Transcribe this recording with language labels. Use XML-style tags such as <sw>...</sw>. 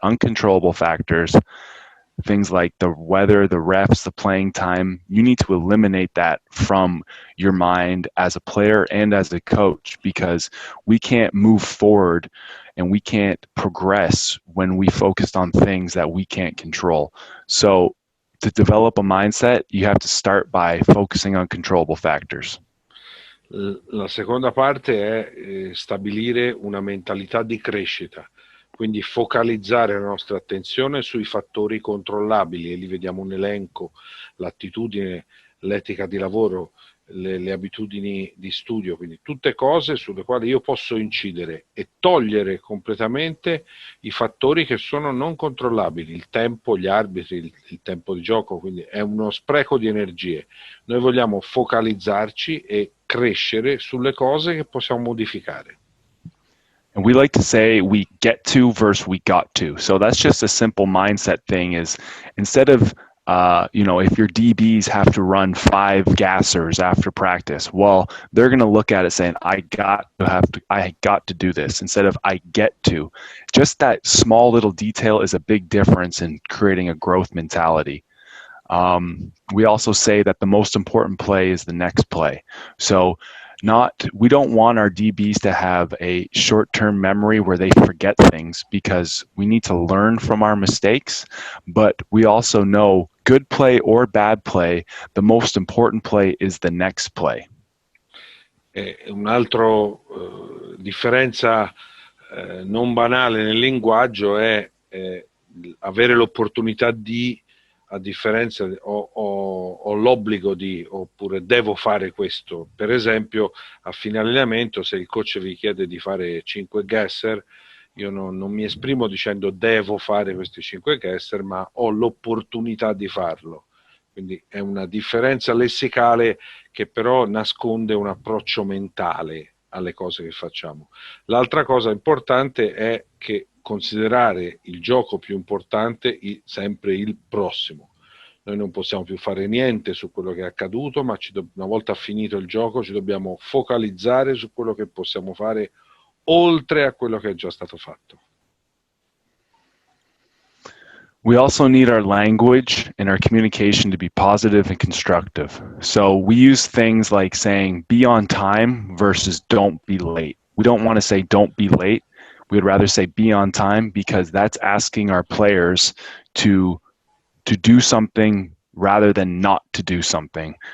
<en>Uncontrollable factors, things like the weather, the refs, the playing time, you need to eliminate that from your mind as a player and as a coach, because we can't move forward and we can't progress when we focus on things that we can't control. So to develop a mindset, you have to start by focusing on controllable factors.</en> <it>La seconda parte è stabilire una mentalità di crescita, quindi focalizzare la nostra attenzione sui fattori controllabili, e li vediamo un elenco: l'attitudine, l'etica di lavoro, le abitudini di studio, quindi tutte cose sulle quali io posso incidere, e togliere completamente i fattori che sono non controllabili, il tempo, gli arbitri, il tempo di gioco, quindi è uno spreco di energie. Noi vogliamo focalizzarci e crescere sulle cose che possiamo modificare.</it> <en>And we like to say we get to versus we got to. So that's just a simple mindset thing, is instead of if your DBs have to run 5 gassers after practice, well, they're going to look at it saying, I got to do this, instead of I get to. Just that small little detail is a big difference in creating a growth mentality. We also say that the most important play is the next play. So we don't want our DBs to have a short-term memory where they forget things, because we need to learn from our mistakes, but we also know good play or bad play, the most important play is the next play.</en> <it>Un'altra differenza non banale nel linguaggio è avere l'opportunità di, a differenza ho l'obbligo di, oppure devo fare questo. Per esempio, a fine allenamento, se il coach vi chiede di fare 5 gasser, io non mi esprimo dicendo devo fare questi 5 gasser, ma ho l'opportunità di farlo. Quindi è una differenza lessicale che però nasconde un approccio mentale alle cose che facciamo. L'altra cosa importante è che considerare il gioco più importante sempre il prossimo. Noi non possiamo più fare niente su quello che è accaduto, ma una volta finito il gioco ci dobbiamo focalizzare su quello che possiamo fare oltre a quello che è già stato fatto.</it> <en>We also need our language and our communication to be positive and constructive. So we use things like saying be on time versus don't be late. We don't want to say don't be late. we'd rather say be on time, because that's asking our players to do something rather than not to do something.</en>